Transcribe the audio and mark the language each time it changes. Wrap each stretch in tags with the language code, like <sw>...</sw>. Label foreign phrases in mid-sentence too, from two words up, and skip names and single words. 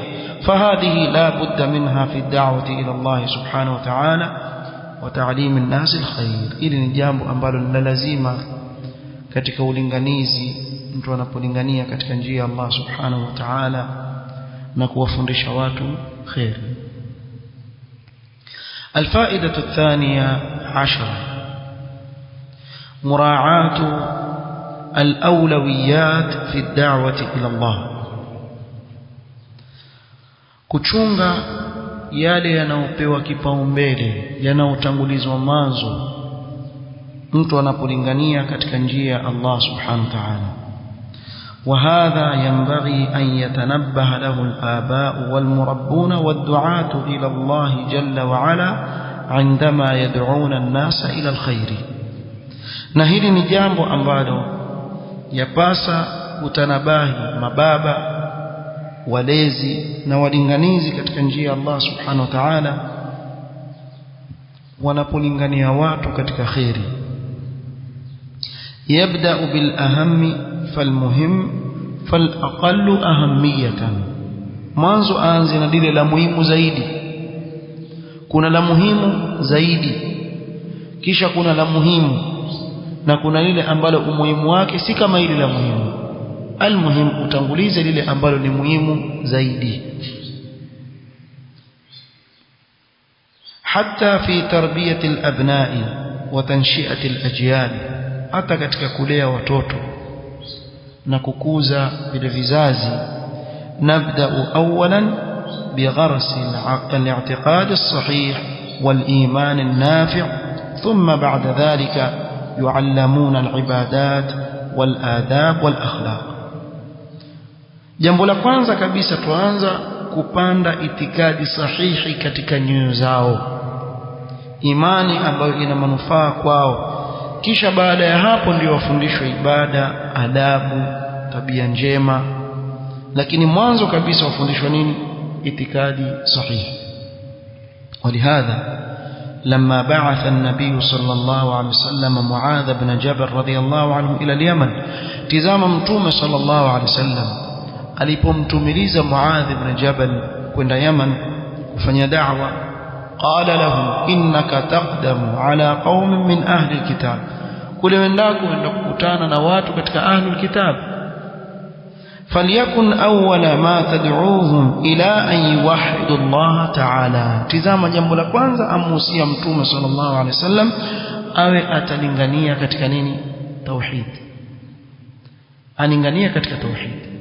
<ar>فهذه لا بد منها في دعوة إلى الله سبحانه وتعالى وتعليم الناس الخير.</ar> <sw>Ili ni jambo ambalo ni lazima katika ulinganizi, mtu anapolingania katika njia ya Allah</sw> <ar>سبحانه وتعالى</ar> <sw>na kuwafundisha watu khair.</sw> <ar>الفائدة الثانية عشرة مراعاة الأولويات في الدعوة إلى الله.</ar> <sw>kuchunga yale yanayopewa kipaumbele, yanayotangulizwa mwanzo mtu anapolingania katika njia ya Allah</sw> <ar>سبحانه وتعالى. وهذا ينبغي أن يتنبه له الآباء والمربون والدعاة إلى الله جل وعلا عندما يدعون الناس إلى الخير.</ar> <sw>na hili ni jambo ambalo yapasa kutanabahi mababa, walezi na walinganizi katika njia ya Allah</sw> <ar>سبحانه وتعالى</ar> <sw>wanapolingania watu katika khairi.</sw> <ar>يبدأ بالأهم فالمهم فالأقل أهمية.</ar> <sw>mwanzo aanze na lile la muhimu zaidi. Kuna la muhimu zaidi, kisha kuna la muhimu, na kuna lile ambalo umuhimu wake si kama ile la muhimu. Almuhim, utangulize lile ambalo ni muhimu zaidi.</sw> <ar>حتى في تربية الأبناء وتنشئة الأجيال,</ar> <sw>hata katika kulea watoto na kukuza vile vizazi.</sw> <ar>نبدأ أولا بغرس الاعتقاد الصحيح والإيمان النافع، ثم بعد ذلك يعلمون العبادات والآداب والأخلاق.</ar> <sw>Jambo la kwanza kabisa tuanza kupanda itikadi sahihi katika nyoyo zao, imani ambayo ina manufaa kwao. Kisha baada ya hapo ndio wafundishwe ibada, adabu, tabia njema. Lakini mwanzo kabisa wafundishwe nini? Itikadi sahihi.</sw> <ar>Walihadha لما بعث النبي صلى الله عليه وسلم معاذ بن جبل رضي الله عنه إلى اليمن</ar> <sw>tazama mtume</sw> <ar>صلى الله عليه وسلم</ar> <sw>alipomtumiliza Muadh ibn Jabal kwenda Yaman kufanya da'wa</sw> <ar>قال له إنك تقدم على قوم من أهل الكتاب</ar> <sw>kule wendako wenda kukutana na watu katika</sw> <ar>أهل الكتاب فليكن أول ما تدعوهم إلى أن يوحدوا الله تعالى</ar> <sw>tizama jambo la kwanza amuhusia mtume</sw> <ar>صلى الله عليه وسلم</ar> <sw>awe atalingania katika nini tauhid alingania katika tauhid</sw>